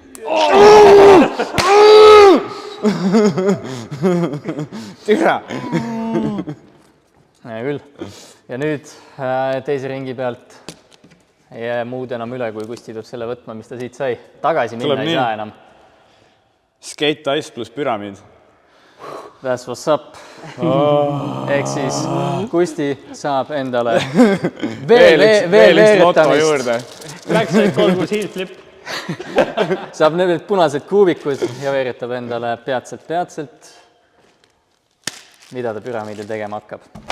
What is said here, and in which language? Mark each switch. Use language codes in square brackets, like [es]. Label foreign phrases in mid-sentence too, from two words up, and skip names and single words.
[et] Türa! Hea küll. Ja nüüd teise ringi pealt ei jää muud enam üle, kui Kusti tuleb selle võtma, mis ta siit sai. Tagasi minna ei saa enam. [en] Skate ice [et] pluss püramiid. [en] That's what's up. [et] Ehk siis Kusti saab endale veel veeretamist. Läks ainult 3 [en] heel flip. [et] Saab need punased kuubikud ja veeretab endale peatselt. Mida ta püramiidil tegema hakkab?